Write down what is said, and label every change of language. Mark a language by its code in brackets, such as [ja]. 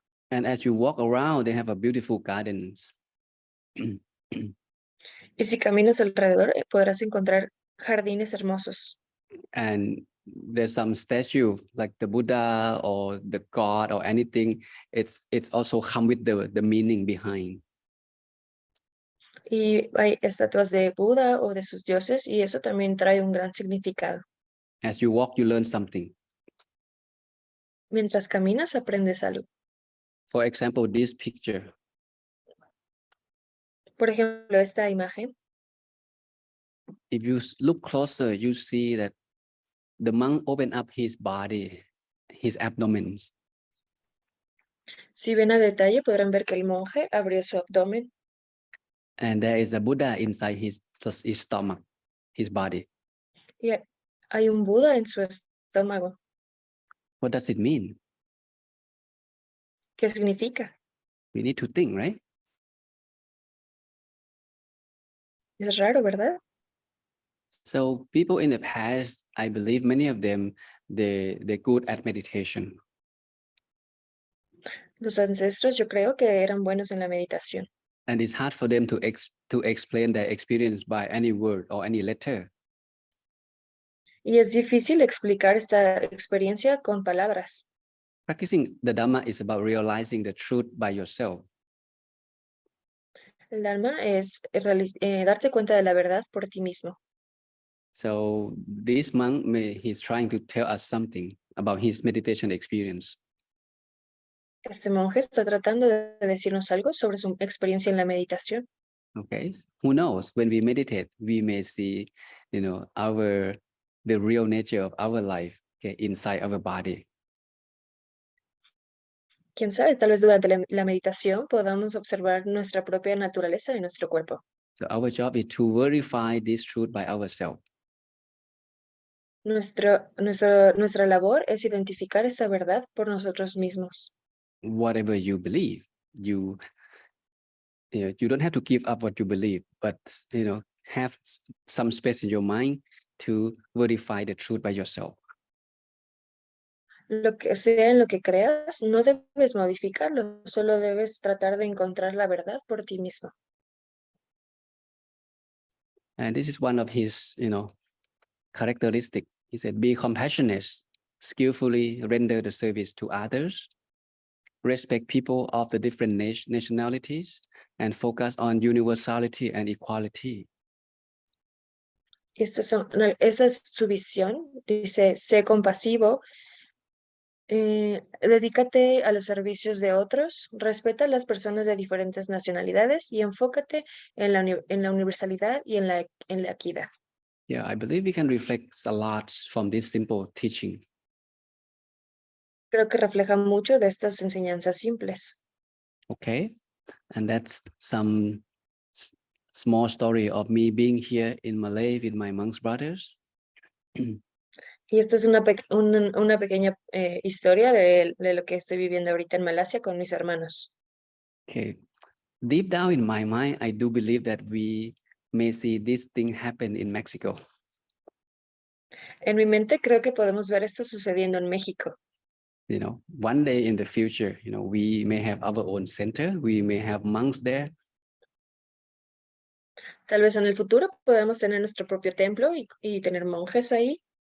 [en] And as you walk around, they have a beautiful gardens. [es] Y si caminas alrededor, podrás encontrar jardines hermosos. [en] And there's some statue like the Buddha or the God or anything. It's also come with the meaning behind. [es] Y hay estatuas de Buda o de sus dioses, y eso también trae un gran significado. [en] As you walk, you learn something. [es] Mientras caminas, aprendes algo. [en] For example, this picture. [es] Por ejemplo, esta imagen. [en] If you look closer, you see that the monk opened up his body, his abdomen. [es] Si ven a detalle, podrán ver que el monje abrió su abdomen. [en] And there is a Buddha inside his stomach, his body. [es] Y hay un Buda en su estómago. [en] What does it mean? [es] ¿Qué significa? [en] We need to think, right? [es] Es raro, ¿verdad? [en] So people in the past, I believe many of them, they're good at meditation. [es] Los ancestros yo creo que eran buenos en la meditación. [en] And it's hard for them to explain their experience by any word or any letter. [es] Y es difícil explicar esta experiencia con palabras. [en] Practicing the Dhamma is about realizing the truth by yourself. [es] El Dharma es darte cuenta de la verdad por ti mismo. [en] So this monk, he's trying to tell us something about his meditation experience. [es] Este monje está tratando de decirnos algo sobre su experiencia en la meditación. [en] Okay, who knows? When we meditate, we may see, the real nature of our life, okay, inside our body. [es] Quién sabe, tal vez durante la meditación podamos observar nuestra propia naturaleza en nuestro cuerpo. [en] So our job is to verify this truth by ourselves. [es] Nuestra labor es identificar esta verdad por nosotros mismos. [en] Whatever you believe, you don't have to give up what you believe, but have some space in your mind to verify the truth by yourself. [es] Lo que sea en lo que creas, no debes modificarlo, solo debes tratar de encontrar la verdad por ti mismo. [en] And this is one of his, characteristic. He said, be compassionate, skillfully render the service to others, respect people of the different nationalities, and focus on universality and equality. [es] Y esa es su visión. Dice, sé compasivo, dedícate a los servicios de otros, respeta a las personas de diferentes nacionalidades y enfócate en la universalidad y en la equidad. [en] Yeah, I believe we can reflect a lot from this simple teaching. [es] Creo que refleja mucho de estas enseñanzas simples. [en] Okay, and that's some small story of me being here in Malay with my monks brothers. [es] Y esta es una pequeña historia de lo que estoy viviendo ahorita en Malasia con mis hermanos. [en] Okay, deep down in my mind, I do believe that we may see this thing happen in Mexico. [es] En mi mente creo que podemos ver esto sucediendo en México. [en] One day in the future, we may have our own center, we may have monks there. [es] Tal vez en el futuro podamos tener nuestro propio templo y tener monjes ahí.